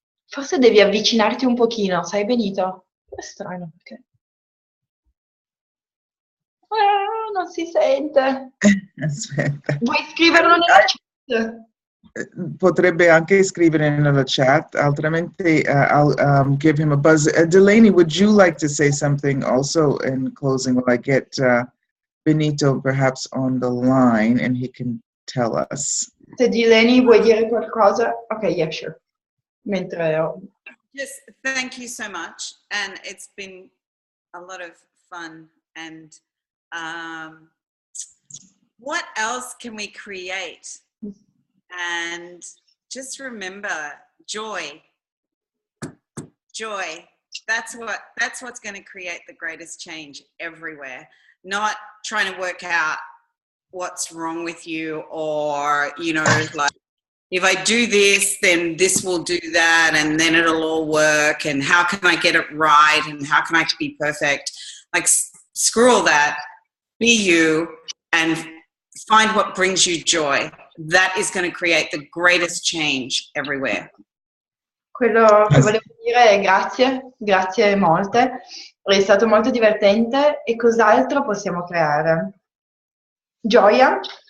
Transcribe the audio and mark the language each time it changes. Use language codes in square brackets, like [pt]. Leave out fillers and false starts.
[it] Forse devi avvicinarti un pochino, sai Benito? È strano perché... non si sente. Aspetta. Vuoi scriverlo nella chat? Potrebbe anche scrivere nella chat, altrimenti [en] I'll give him a buzz. Delaney, would you like to say something also in closing while I get Benito perhaps on the line and he can tell us? [it] Se Delany vuoi dire qualcosa? [en] Ok, yeah, sure. [it] Mentre... [en] Just thank you so much, and it's been a lot of fun. And what else can we create? And just remember, joy. That's what's going to create the greatest change everywhere. Not trying to work out what's wrong with you, or like, if I do this, then this will do that, and then it'll all work, and how can I get it right, and how can I be perfect? Like, screw all that. Be you and find what brings you joy. That is going to create the greatest change everywhere. [it] Quello che volevo dire è grazie molte, è stato molto divertente. E cos'altro possiamo creare? Gioia.